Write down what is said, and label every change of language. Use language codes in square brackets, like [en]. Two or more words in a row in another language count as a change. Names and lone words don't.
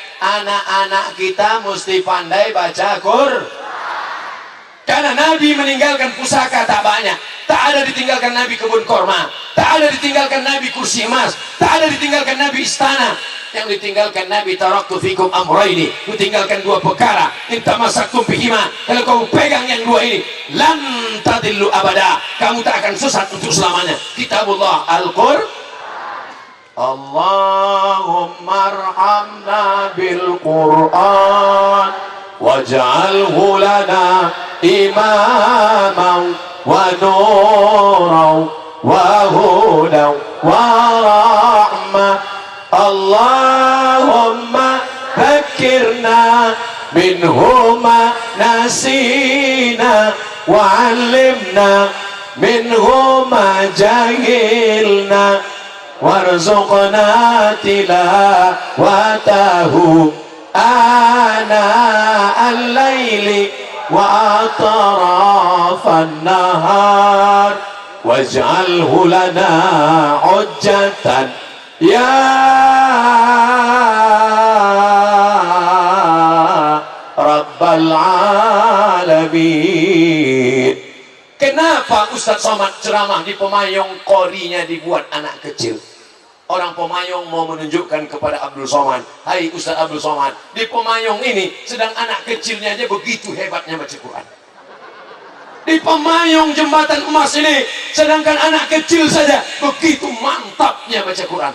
[ms] Anak-anak kita mesti pandai baca Quran. Karena Nabi meninggalkan pusaka tak banyak. Tak ada ditinggalkan Nabi kebun korma, tak ada ditinggalkan Nabi kursi emas, tak ada ditinggalkan Nabi istana. Yang ditinggalkan Nabi, [ar] تركت فيكم أمرين, [ms] ditinggalkan dua perkara, [ar] إن تمسكتم بهما, [ms] kalau kamu pegang yang dua ini, [ar] لن تضلوا أبدا, [ms] kamu tak akan sesat untuk selamanya. Kitabullah Al-Qur'an. [ar] اللهم ارحمنا بالقرآن واجعله لنا إماما ونورا وهدى ورحمة. اللهم ذكرنا منه ما نسينا و وعلمنا منه ما جهلنا وارزقنا تلاوته آناء الليل وأطراف النهار واجعله لنا حجة يا رب العالمين. [id] Kenapa Ustadz Somad ceramah di Pemayong, korinya dibuat anak kecil? Orang Pemayong mau menunjukkan kepada Abdul Somad, hai Ustadz Abdul Somad, di Pemayong ini sedang anak kecilnya aja begitu hebatnya baca Quran. Di Pemayong Jembatan Emas ini, sedangkan anak kecil saja begitu mantapnya baca Quran.